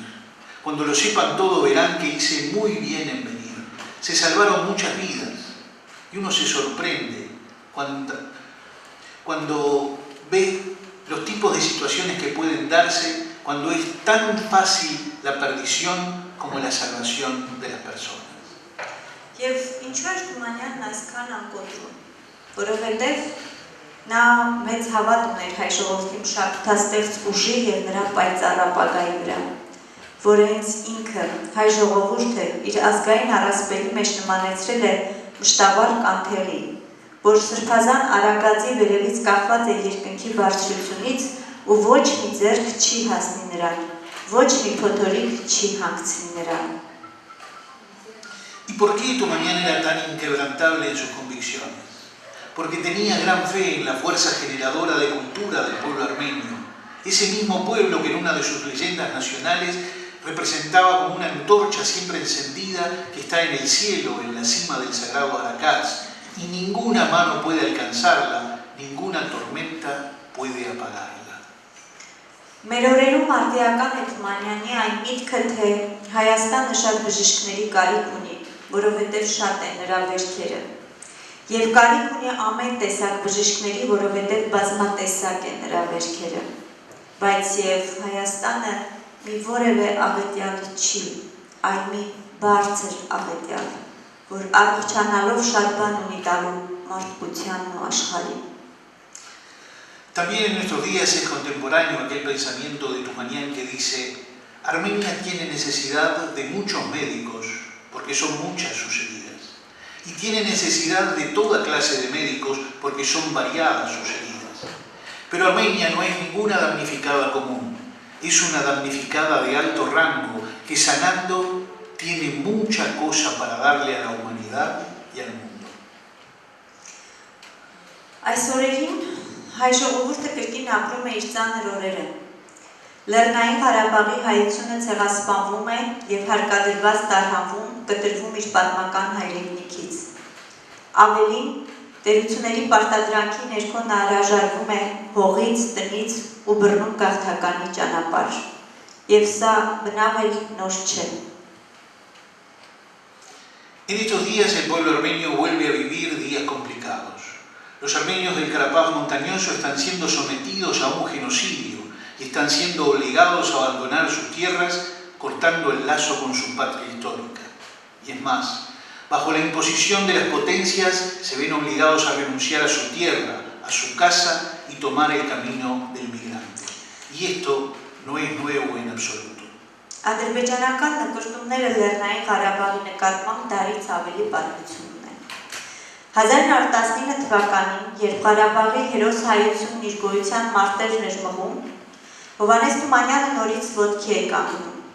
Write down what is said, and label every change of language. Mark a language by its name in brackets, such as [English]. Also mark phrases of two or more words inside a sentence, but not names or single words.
[Spanish] Cuando lo sepan todo verán que hice muy bien en venir. Se salvaron muchas vidas y uno se sorprende cuando ve los tipos de situaciones que pueden darse cuando es tan fácil la perdición como la salvación de las personas. [Armenian] Եվ ինչու էր Թումանյանն այսքան անկոտրում, որովհետև նա մեծ հավատ ուներ հայ ժողովրդի մշակութաստեղծ ուժի եւ նրա պայծառ ապագայի վրա, որ հենց ինքը հայ ժողովուրդը իր ազգային առասպելի մեջ նմանեցրել է մշտաբար կանթեղի, որ սրբազան արագածի վերևից կախված է երկնքի բարձրությունից ու ոչ մի ձեռք չի հասնի նրան, ոչ մի փոթորիկ չի հանգցնի նրան։ [Spanish] ¿Y por qué Tumanyan era tan inquebrantable en sus convicciones? Porque tenía gran fe en la fuerza generadora de cultura del pueblo armenio, ese mismo pueblo que en una de sus leyendas nacionales representaba como una antorcha siempre encendida que está en el cielo, en la cima del sagrado Aracaz, y ninguna mano puede alcanzarla, ninguna tormenta puede apagarla. [Armenian] Մեր օրերում արդիական է Թումանյանի այն միտքը, թե Հայաստանը շատ բժիշկների կարիք ունի, որովհետև շատ են նրա վերքերը։ Եվ կարիք ունի ամեն տեսակ բժիշկների, որովհետև բազմատեսակ են նրա վերքերը։ Բայց եւ Հայաստանը մի որևէ աղետյալ չի, այլ մի բարձր աղետյալ, որ առողջանալով շատ բան ունի տալու մարդկությանն ու աշխարհին։ [Spanish] También en nuestros días es contemporáneo aquel pensamiento de Tumanyan que dice: Armenia tiene necesidad de muchos médicos, porque son muchas sus heridas, y tiene necesidad de toda clase de médicos, porque son variadas sus heridas. Pero Armenia no es ninguna damnificada común, es una damnificada de alto rango, que sanando tiene mucha cosa para darle a la humanidad y al mundo. Hay [Armenian] Հայ ժողովուրդը կրկին ապրում է իր ծանր օրերը։ Լեռնային Ղարաբաղի հայությունը ցեղասպանվում է եւ հարկադրված տարհանվում, կտրվում իր պատմական հայրենիքից։ Ավելին, տերությունների պարտադրանքի ներքո նա հրաժարվում է հողից, տնից ու բռնում գաղթականի ճանապարհ։ Եվ սա բնավ էլ նոր չէ։ [Spanish] En estos días el pueblo armenio vuelve a vivir días complicados. Los armenios del Carapaz montañoso están siendo sometidos a un genocidio y están siendo obligados a abandonar sus tierras cortando el lazo con su patria histórica. Y es más, bajo la imposición de las potencias se ven obligados a renunciar a su tierra, a su casa y tomar el camino del migrante. Y esto no es nuevo en absoluto. [Armenian] Ադրբեջանական նկարտումները Լեռնային Ղարաբաղի նկատմամբ դարից ավելի պատմություն ունեն։ 1919 թվականին, երբ Ղարաբաղի հերոս հայությունն իր գոյության մարտերն էր մղում, Հովհաննես Թումանյանը նորից ոտքի է կանգնում։